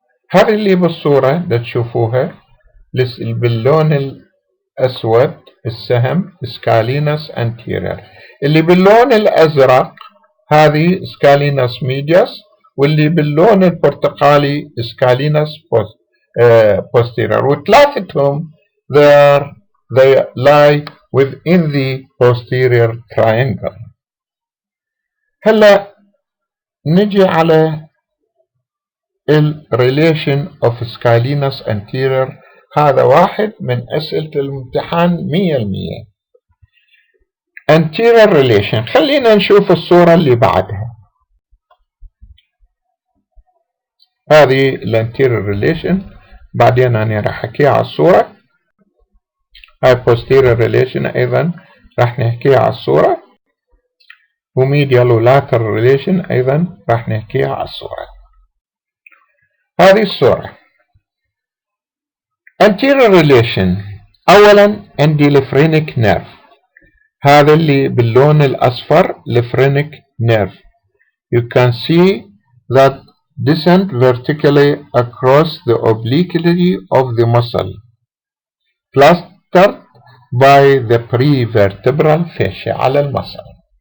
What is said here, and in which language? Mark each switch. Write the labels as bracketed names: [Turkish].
[Arabic] هذه اللي بالصورة ده تشوفوها باللون الأسود السهم سكالينس anterior، اللي باللون الأزرق هذه سكالينس ميديوس، واللي باللون البرتقالي سكالينس posterior، وثلاثتهم [English] they lie within the posterior triangle. [Arabic] هلا نجي على ال relation of scalenus anterior. هذا واحد من أسئلة الامتحان 100%. anterior relation، خلينا نشوف الصورة اللي بعدها. هذه ال anterior relation، بعدين أنا راح أحكيها على الصورة. هاي posterior relation أيضا راح نحكيها على الصورة، وميديال ولاترال relation أيضا راح نحكيها على الصورة. هذه الصورة anterior relation. أولا عندي الفرينك nerve، هذا اللي باللون الأصفر الفرينك nerve. [English] You can see that descend vertically across the obliquity of the muscle clustered by the prevertebral fascia [Arabic] على المصل.